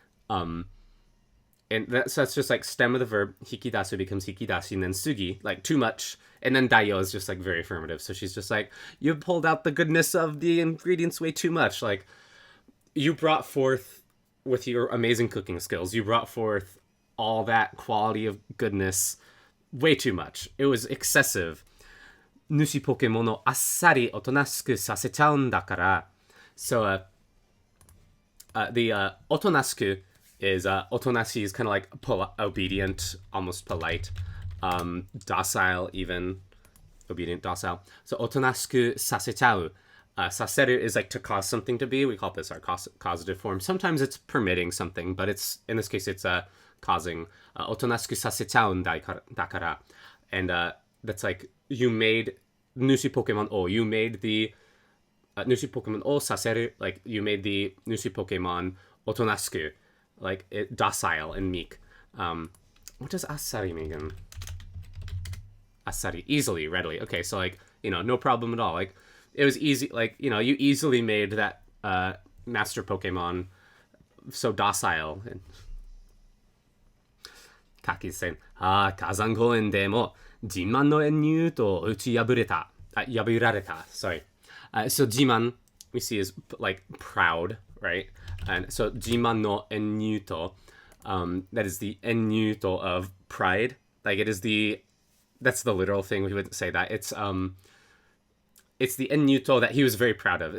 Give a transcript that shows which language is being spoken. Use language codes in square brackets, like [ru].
[en] And so that's just like stem of the verb, hikidasu becomes hikidashi, and then sugi, like too much, and then dayo is just like very affirmative. So she's just like, you pulled out the goodness of the ingredients way too much. Like, you brought forth, with your amazing cooking skills, you brought forth all that quality of goodness way too much. It was excessive. [ja] 主ポケモンをあっさりおとなしくさせちゃうんだから. [en] So, the おとなしく is otonashi is kind of like obedient, almost polite, docile even, obedient, docile. [ja] So otonashiku sasechau. [en] Saseru is like to cause something to be. We call this our causative form. Sometimes it's permitting something, but it's, in this case, it's causing. [ja] Otonashiku sasechaun dakara. [en] And that's like, you made nushi Pokemon o. You made the [ja] nushi Pokemon o saseru, [en] like you made the nushi Pokemon otonashiku, like docile and meek. What does asari mean again? Asari, easily, readily. Okay, so like, you know, no problem at all. Like, it was easy, like, you know, you easily made that master Pokemon so docile. [ja] And Kaki's saying, 火山公園でも自慢の演入と打ち破られた. [en] Sorry. So 自慢, we see is like proud, right? And so [ja] 自慢の演入と, [en] that is the 演入と of pride. Like, it is that's the literal thing. We wouldn't say that. It's the ennyuto that he was very proud of.